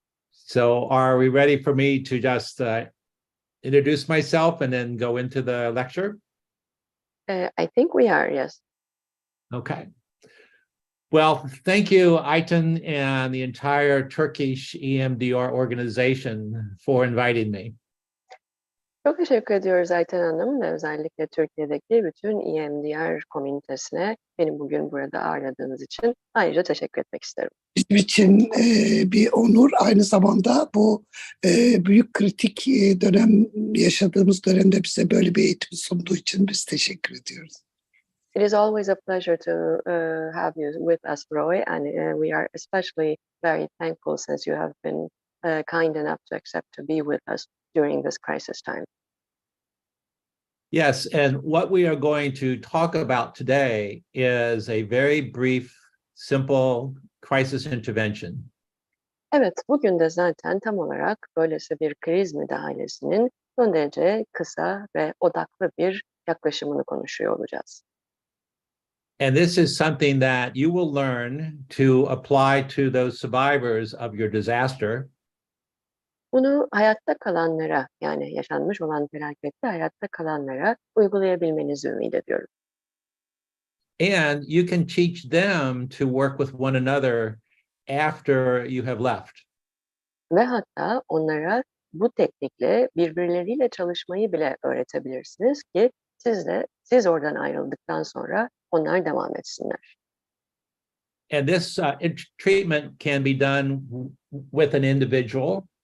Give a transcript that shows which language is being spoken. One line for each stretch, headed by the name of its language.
English: So are we ready for me to just introduce myself and then go into the lecture? I think we are, yes. Okay. Well, thank you, Ayten, and the entire Turkish EMDR organization for inviting me.
Turkish: Çok teşekkür ediyoruz Ayten Hanım ve özellikle Türkiye'deki bütün EMDR komünitesine beni bugün burada ağırladığınız için ayrıca teşekkür etmek isterim. Bizim için bir onur, aynı zamanda bu büyük kritik yaşadığımız dönemde bize böyle bir eğitim sunduğu için biz teşekkür ediyoruz.
English: It is always a pleasure to have you with us, Roy, and we are especially very thankful since you have been kind enough to accept to be with us during this crisis time. Yes, and what we are going to talk about today is a very brief, simple crisis intervention.
Turkish: Evet, bugün de zaten tam olarak böylesi bir kriz müdahalesinin son derece kısa ve odaklı bir yaklaşımını konuşuyor olacağız.
English: And this is something that you will learn to apply to those survivors of your disaster.
Turkish: Bunu hayatta kalanlara, yani yaşanmış olan felakette hayatta kalanlara uygulayabilmenizi ümit ediyorum.
English: And you can teach them to work with one another after you have left.
Turkish: Ve hatta onlara bu teknikle birbirleriyle çalışmayı bile öğretebilirsiniz ki siz oradan ayrıldıktan sonra onlar devam etsinler.
English: And this treatment can be done with an individual.